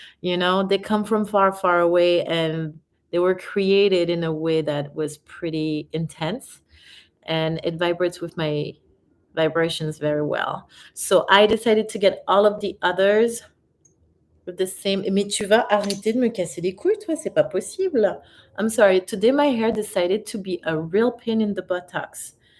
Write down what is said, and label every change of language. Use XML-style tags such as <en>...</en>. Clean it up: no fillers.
<en>You know, they come from far, far away, and they were created in a way that was pretty intense, and it vibrates with my vibrations very well. So I decided to get all of the others with the same.</en> <fr>Mais tu vas arrêter de me casser les couilles, toi, c'est pas possible.</fr> <en>I'm sorry. Today my hair decided to be a real pain in the buttocks.</en>